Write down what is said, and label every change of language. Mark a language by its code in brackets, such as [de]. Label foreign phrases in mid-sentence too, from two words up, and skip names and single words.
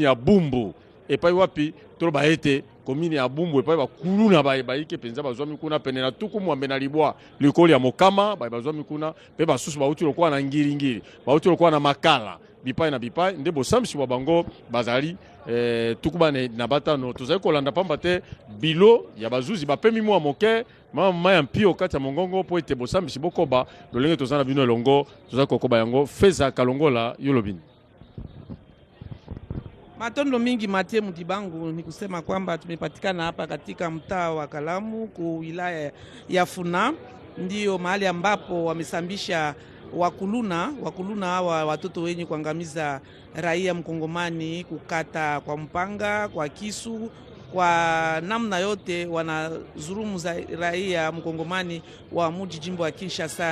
[ln] ya Bumbu epai wapi tolo baete commune ya Bumbu epai bakuluna bayike penza bazwami kuna pene na tuku mwambe na libwa likoli ya Mokama bazwami kuna pe basusu bauti lokwa na ngiri bauti lokwa na Makala bipai na bipai nde bosamisi wa bango bazali tukubane na batano tozali kolanda pamba te bilo ya bazuzi bapemi mwa moke mama ya mpio kati ya mongongo po ete bosamisi bokoba lolenge tozana bino elongo tozali kokoba yango Feza Kalongola yolobini. [sw] Matondo mingi Matie Mutibangu ni kusema kwamba tumepatikana hapa katika mtaa wa Kalamu ku wilaya ya Funa, ndio mahali ambapo wamesambisha wakuluna hawa watoto wenye kuangamiza raia mkongomani, kukata kwa mpanga, kwa kisu, kwa namna yote wanazurumu za raia mkongomani wa mji jimbo wa Kinshasa.